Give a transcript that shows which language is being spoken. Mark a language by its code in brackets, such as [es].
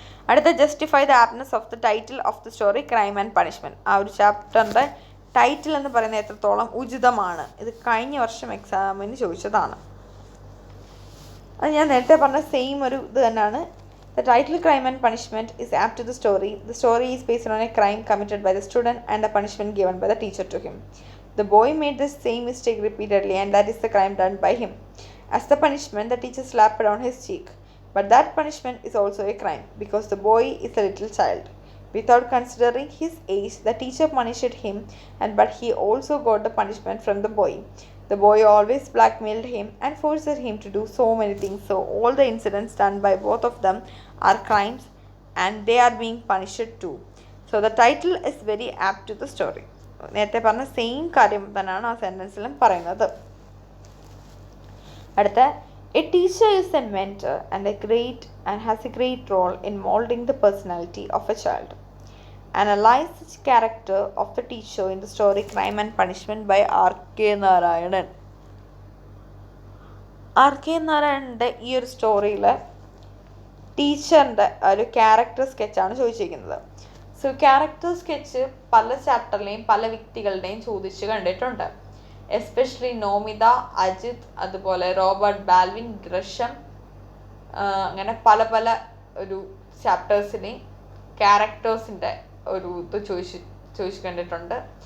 [ml] അടുത്ത, [en] Justify the aptness of the title of the story crime and punishment. [ml] ആ ഒരു ചാപ്റ്ററിൻ്റെ ടൈറ്റിൽ എന്ന് പറയുന്നത് എത്രത്തോളം ഉചിതമാണ്? ഇത് കഴിഞ്ഞ വർഷം എക്സാമിന് ചോദിച്ചതാണ്. അത് ഞാൻ നേരത്തെ പറഞ്ഞ സെയിം ഒരു ഇത് തന്നെയാണ് [en] The title Crime and Punishment is apt to the story. The story is based on a crime committed by the student and the punishment given by the teacher to him. The boy made the same mistake repeatedly, and that is the crime done by him. As the punishment, the teacher slapped on his cheek. But that punishment is also a crime because the boy is a little child. Without considering his age, the teacher punished him, but he also got the punishment from the boy. The boy always blackmailed him and forced him to do so many things. So all the incidents done by both of them are crimes and they are being punished too. So the title is very apt to the story. [ml] നേരത്തെ പറഞ്ഞ same കാര്യം തന്നെയാണ് ആ സെൻറ്റൻസിലും പറയുന്നത്. അടുത്ത [en] A teacher is a mentor and has a great role in molding the personality of a child. Analyze the character of the teacher in the story Crime and Punishment by R.K. Narayanan. R.K. [ml] നാരായണൻ്റെ ഈ ഒരു സ്റ്റോറിയിൽ ടീച്ചറിൻ്റെ ഒരു character സ്കെച്ചാണ് ചോദിച്ചിരിക്കുന്നത്. So character sketch പല ചാപ്റ്ററിലെയും പല വ്യക്തികളുടെയും ചോദിച്ച് കണ്ടിട്ടുണ്ട്. എസ്പെഷ്യലി നോമിത, അജിത്, അതുപോലെ റോബർട്ട് ബാൽവിൻ, ഗ്രഷം, അങ്ങനെ പല പല ഒരു ചാപ്റ്റേഴ്സിനെയും ക്യാരക്ടേഴ്സിൻ്റെ ഒരു ഇത് ചോദിച്ച് കണ്ടിട്ടുണ്ട്.